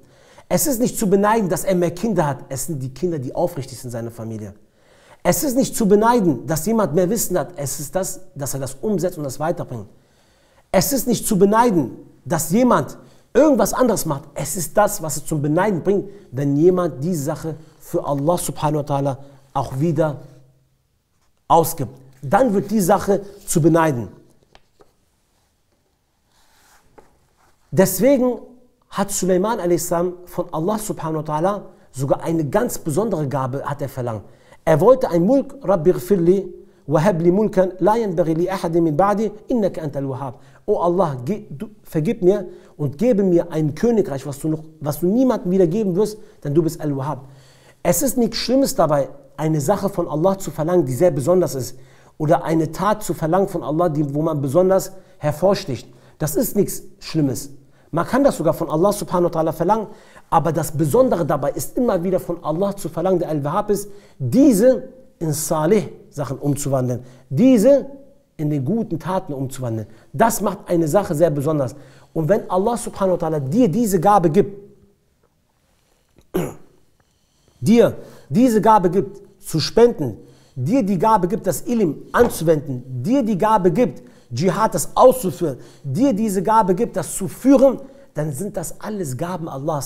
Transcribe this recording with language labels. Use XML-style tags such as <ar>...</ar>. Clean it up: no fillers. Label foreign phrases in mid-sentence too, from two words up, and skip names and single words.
<de>Es ist nicht zu beneiden, dass er mehr Kinder hat. Es sind die Kinder, die aufrichtig sind in seiner Familie. Es ist nicht zu beneiden, dass jemand mehr Wissen hat. Es ist das, dass er das umsetzt und das weiterbringt. Es ist nicht zu beneiden, dass jemand irgendwas anderes macht. Es ist das, was es zum Beneiden bringt, wenn jemand diese Sache für Allah</de> <ar>سبحانه وتعالى</ar> <de>auch wieder ausgibt. Dann wird die Sache zu beneiden. Deswegen hat Sulaiman a.s. von Allah</de> <ar>سبحانه وتعالى</ar> <de>sogar eine ganz besondere Gabe hat er verlangt. Er wollte ein Mulk,</de> <ar>رب اغفر لي وهب لي ملكا لا ينبغي لأحد من بعدي إنك أنت الوهاب.</ar> <de>Oh Allah, vergib mir und gebe mir ein Königreich, was du niemandem wieder geben wirst, denn du bist Al-Wahhab. Es ist nichts Schlimmes dabei, eine Sache von Allah zu verlangen, die sehr besonders ist. Oder eine Tat zu verlangen von Allah, wo man besonders hervorsticht. Das ist nichts Schlimmes. Man kann das sogar von Allah</de> <ar>سبحانه وتعالى</ar> <de>verlangen, aber das Besondere dabei ist immer wieder von Allah zu verlangen, der Al-Wahhab ist, diese in Salih-Sachen umzuwandeln, diese in den guten Taten umzuwandeln. Das macht eine Sache sehr besonders. Und wenn Allah</de> <ar>سبحانه وتعالى</ar> <de>dir diese Gabe gibt, zu spenden, dir die Gabe gibt, das Ilm anzuwenden, dir die Gabe gibt, Dschihad das auszuführen, dir diese Gabe gibt, das zu führen, dann sind das alles Gaben Allahs.</de>